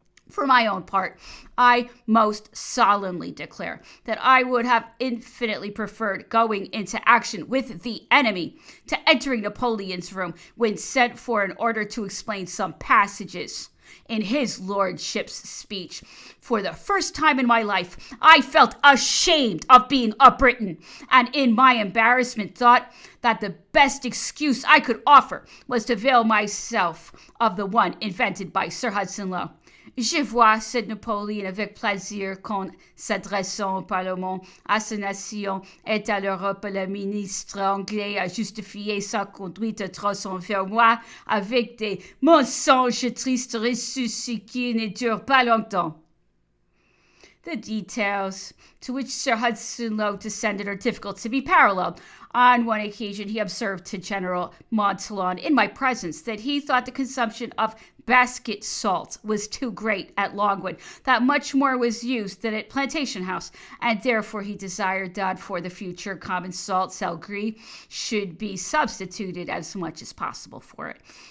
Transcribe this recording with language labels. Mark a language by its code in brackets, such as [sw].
[en] For my own part, I most solemnly declare that I would have infinitely preferred going into action with the enemy to entering Napoleon's room when sent for in order to explain some passages in his lordship's speech. For the first time in my life, I felt ashamed of being a Briton, and in my embarrassment thought that the best excuse I could offer was to avail myself of the one invented by Sir Hudson Lowe. [fr] Je vois, [en] said Napoleon [fr] avec plaisir, qu'en s'adressant au Parlement, à sa nation et à l'Europe, le ministre anglais a justifié sa conduite atroce envers moi avec des mensonges tristes reçus qui ne durent pas longtemps. [en] The details to which Sir Hudson Lowe descended are difficult to be paralleled. On one occasion, he observed to General Montholon in my presence that he thought the consumption of basket salt was too great at Longwood, that much more was used than at Plantation House, and therefore he desired that for the future common salt, sal gris, should be substituted as much as possible for it.